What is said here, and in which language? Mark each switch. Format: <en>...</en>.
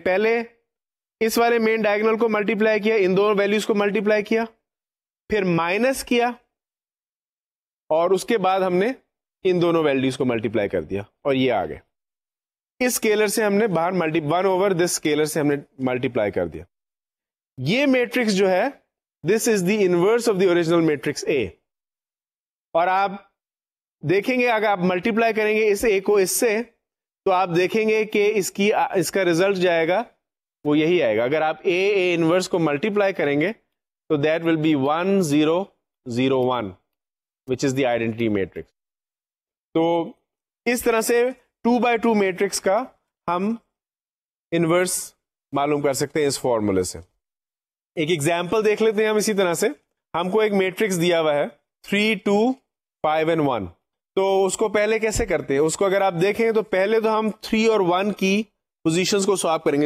<ur>پہلے اس والے main diagonal کو ملٹیپلائی کیا, ان دونوں ویلیوز کو ملٹیپلائی کیا, پھر مائنس کیا, اور اس کے بعد ہم نے ان دونوں ویلیوز کو ملٹیپلائی کر دیا, اور یہ آ گئے. اس اسکیلر سے ہم نے باہر 1 over دس اسکیلر سے ہم نے ملٹیپلائی کر دیا. یہ میٹرکس جو ہے,</ur> <en>This is the inverse of the original matrix A.</en> <ur>اور آپ دیکھیں گے اگر آپ ملٹیپلائی کریں گے اس A کو اس سے, تو آپ دیکھیں گے کہ اس کا ریزلٹ جائے گا وہ یہی آئے گا. اگر آپ A انورس کو ملٹیپلائی کریں گے تو</ur> <en>That will be 1 0 0 1 which is the identity matrix.</en> <ur>تو اس طرح سے 2 by 2 میٹرکس کا ہم انورس معلوم کر سکتے ہیں اس فارمولے سے. ایک ایگزامپل دیکھ لیتے ہیں ہم. اسی طرح سے ہم کو ایک میٹرکس دیا ہوا ہے 3 2 5 and 1. تو اس کو پہلے کیسے کرتے ہیں؟ اس کو اگر آپ دیکھیں تو پہلے تو ہم 3 اور 1 کی پوزیشنز کو سواپ کریں گے.</ur>